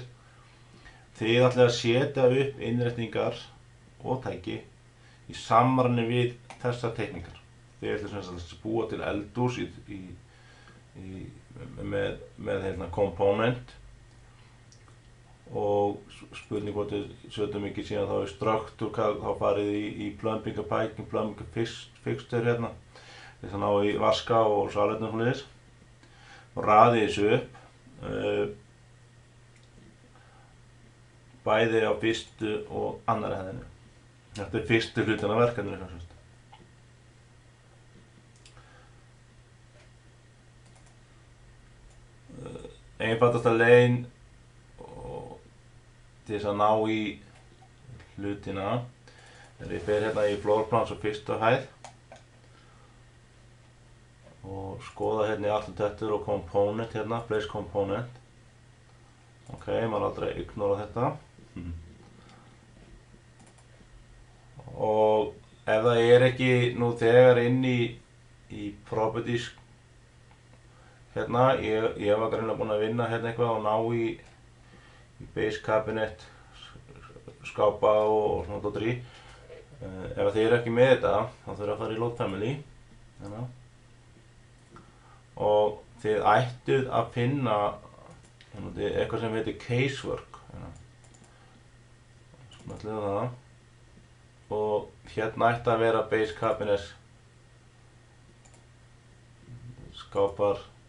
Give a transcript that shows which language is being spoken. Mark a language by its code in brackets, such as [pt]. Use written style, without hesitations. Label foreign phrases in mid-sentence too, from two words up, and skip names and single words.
[is] Þið ætlið að setja upp innréttingar og tæki í samræmi við þessar teikningar. Þið ætlið sem sagt að búa til eldhús með hérna komponent og spurning hvort við setjum ekki síðan þá í structure, þá farið í [en] plumbing and piping, plumbing and fixture [is] hérna. Þið þannig ná í vaska og salerni og svoleiðis. Og raðið þessu upp bæði á fyrstu og annarri hæðinni. Þetta er fyrstu hlutin af verkefninu sem sagt. Einfaldasta leiðin til þess að ná í hlutina er ég fer hérna í floorplans og fyrstu hæð og skoða hérna í architecture og component hérna, [en] place component. [is] Ok, maður aldrei ignora þetta. Og ef það er ekki nú þegar inn í properties hérna, ég var greinilega búinn að vinna hérna eitthvað og ná í [en] base cabinet, [is] skápa og svona dóttir í. Ef þið eru ekki með þetta, þá þurfið að fara í [en] load family. [is] Hérna. Og þið ættuð að finna eitthvað sem heitir casework. Hérna. Smellið það. Og hérna ætti að vera [en] base cabinet, [is] skápar.